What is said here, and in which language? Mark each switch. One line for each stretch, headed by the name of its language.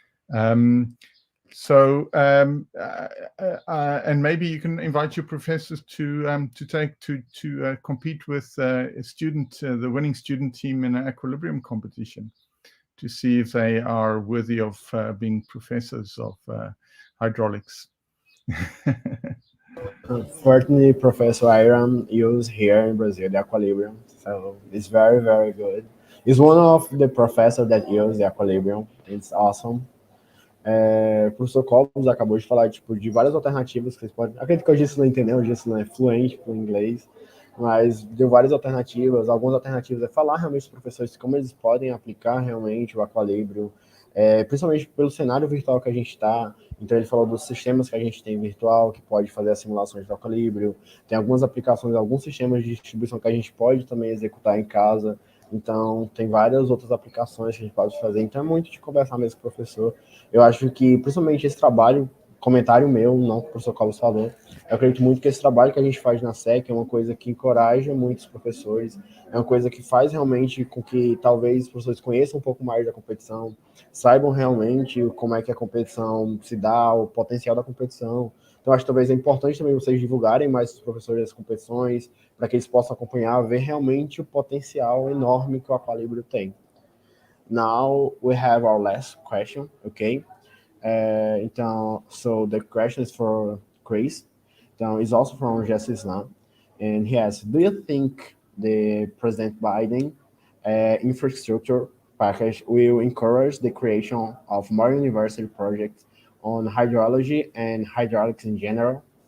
English: And maybe you can invite your professors to compete with the winning student team in an Aqualibrium competition, to see if they are worthy of being professors of hydraulics. Fortunately, Professor Iram used here in Brazil the Aqualibrium, so it's very, very good. He's one of the professors that use the Aqualibrium. It's awesome.
Portuguese: O professor Cobos acabou de falar de várias alternativas que vocês podem. Acredito que o Gilson não entendeu, o Gilson não é fluente com inglês, mas deu várias alternativas. Algumas alternativas é falar realmente para os professores como eles podem aplicar realmente o Aqualibrium, principalmente pelo cenário virtual que a gente está. Então, ele falou dos sistemas que a gente tem virtual, que pode fazer as simulações do Aqualibrium. Tem algumas aplicações, alguns sistemas de distribuição que a gente pode também executar em casa. Então, tem várias outras aplicações que a gente pode fazer. Então, é muito de conversar mesmo com o professor. Eu acho que, principalmente, esse trabalho, comentário meu, não que o professor Carlos falou, eu acredito muito que esse trabalho que a gente faz na SEC é uma coisa que encoraja muitos professores, é uma coisa que faz realmente com que, talvez, os professores conheçam um pouco mais da competição, saibam realmente como é que a competição se dá, o potencial da competição. Então, acho que talvez é importante também vocês divulgarem mais os professores das competições, para que eles possam acompanhar, ver realmente o potencial enorme que o Aqualibrium tem.
English: Now we have our last question, okay?
Portuguese: Então,
English: so the question is for Chris.
Portuguese: Então,
English: it's also from Jesse Islam, and he asks, do you think the President Biden infrastructure package will encourage the creation of more university projects on hydrology and hydraulics in general?